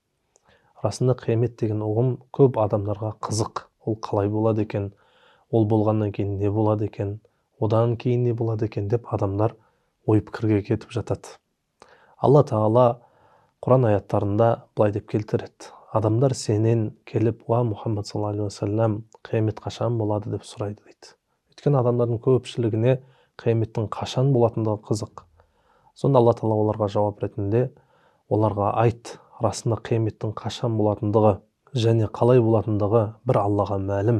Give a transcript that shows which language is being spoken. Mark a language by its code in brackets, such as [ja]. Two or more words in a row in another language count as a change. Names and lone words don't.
[kk] Расында қиямет деген ұғым көп адамдарға қызық. Ол қалай болады екен? Ол болғаннан кейін не болады екен? Одан кейін не болады екен деп адамдар ой пікірге кетіп жатады. Алла Тағала Құран аяттарында былай деп келтіреді. Адамдар сенен келіп, [ar] يا محمد صلى الله عليه وسلم, [kk] қиямет қашан болады деп сұрайды дейді. Өйткені адамдардың көпшілігіне қияметтің қашан болатындығы қызық. Сонда Алла Тағала оларға жауап ретінде оларға айт, расында қияметтің қашан болатындығы және қалай болатындығы бір Аллаға мәлім.